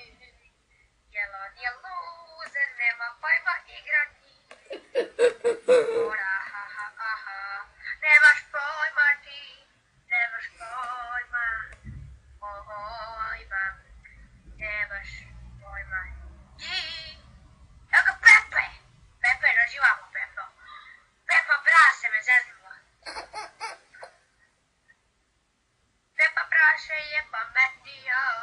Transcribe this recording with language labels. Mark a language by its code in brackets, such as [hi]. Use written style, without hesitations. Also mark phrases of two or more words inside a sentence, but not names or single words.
[sr] Jelan je loser, nema pojma igrati. Ora, aha. Nemaš pojma ti. Nemaš pojma. Nemaš pojma ti. Evo ga Pepe. Pepe, naživamo Pepo. Pepa Brase me zeznula. Pepa Brase je pametnija